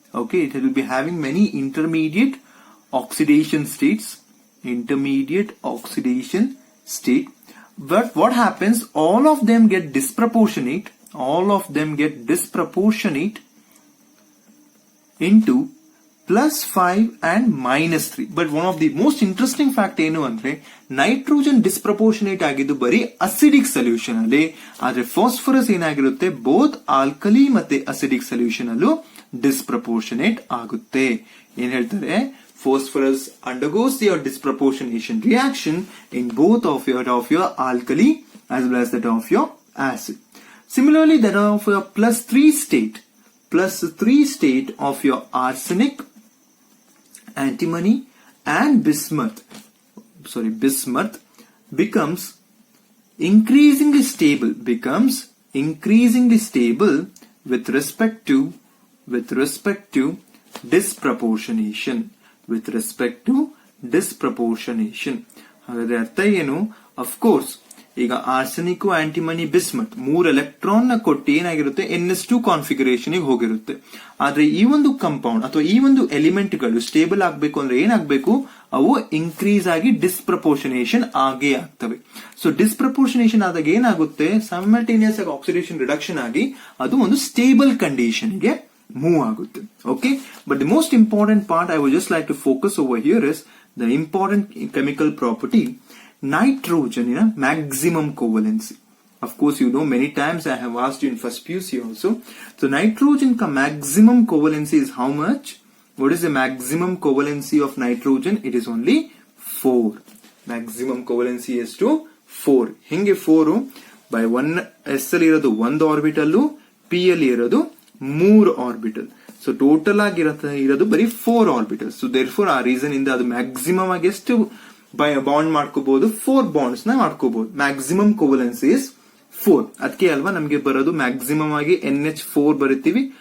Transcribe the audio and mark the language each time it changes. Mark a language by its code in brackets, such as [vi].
[en] Okay, it will be having many intermediate oxidation states. But what happens, all of them get disproportionate into +5 and -3. But one of the most interesting fact [kn] ಏನು ಅಂದ್ರೆ nitrogen disproportionate ಆಗಿದ್ದು ಬರೀ acidic solution ಅಲ್ಲಿ, ಆದ್ರೆ phosphorus ಏನಾಗಿರುತ್ತೆ both alkali ಮತ್ತೆ acidic solution ಅಲ್ಲೂ disproportionate ಆಗುತ್ತೆ. ಏನ್ ಹೇಳ್ತಾರೆ, [en] phosphorus undergoes your disproportionation reaction in both of your alkali as well as that of your acid. Similarly, that of your +3 state of your arsenic, antimony and bismuth becomes increasingly stable with respect to disproportionation. [kn] ಹಾಗಾದ್ರೆ ಅರ್ಥ ಏನು? Of course ಈಗ arsenic, antimony, bismuth 3 electron ನ ಕೊಟ್ಟು ಏನಾಗಿರುತ್ತೆ NS2 configuration ಹೋಗಿರುತ್ತೆ. ಆದ್ರೆ ಈ ಒಂದು ಕಂಪೌಂಡ್ ಅಥವಾ ಈ ಒಂದು ಎಲಿಮೆಂಟ್ ಗಳು ಸ್ಟೇಬಲ್ ಆಗ್ಬೇಕು ಅಂದ್ರೆ ಏನಾಗಬೇಕು, ಅವು ಇನ್ಕ್ರೀಸ್ ಆಗಿ ಡಿಸ್ಪ್ರಪೋರ್ಷನೇಷನ್ ಆಗೇ ಆಗ್ತವೆ. ಸೊ ಡಿಸ್ಪ್ರಪೋರ್ಷನೇಷನ್ ಆದಾಗ ಏನಾಗುತ್ತೆ, ಸೈಮಲ್ಟೇನಿಯಸ್ ಆಗಿ ಆಕ್ಸಿಡೇಷನ್ ರಿಡಕ್ಷನ್ ಆಗಿ ಅದು ಒಂದು ಸ್ಟೇಬಲ್ ಕಂಡೀಷನ್ ಗೆ move ಆಗುತ್ತೆ. [en] Okay, but the most important part I would just like to focus over here is the important chemical property, nitrogen in a maximum covalency. Of course, you know many times I have asked you in first PUC also. So nitrogen ka maximum covalency is how much? What is the maximum covalency of nitrogen? It is only 4. Maximum covalency is to 4. [kn] ಹಿಂಗೆ 4 by 1 s ಅಲ್ಲಿ ಇರೋದು 1 orbital, p ಅಲ್ಲಿ ಇರೋದು 3 orbital. So total ಆಗಿ ಇರೋದು ಬರೀ 4 orbital. [en] so therefore [kn] ಆ reason ಇಂದ ಅದು ಮ್ಯಾಕ್ಸಿಮಮ್ ಆಗಿ ಎಷ್ಟು ಬಾಂಡ್ ಮಾಡ್ಕೋಬಹುದು, 4 ಬಾಂಡ್ಸ್ ನ ಮಾಡ್ಕೋಬಹುದು. [en] Maximum covalency is 4. [kn] ಅದಕ್ಕೆ ಅಲ್ವಾ ನಮಗೆ ಬರೋದು ಮ್ಯಾಕ್ಸಿಮಮ್ ಆಗಿ NH4 ಬರೀತೀವಿ.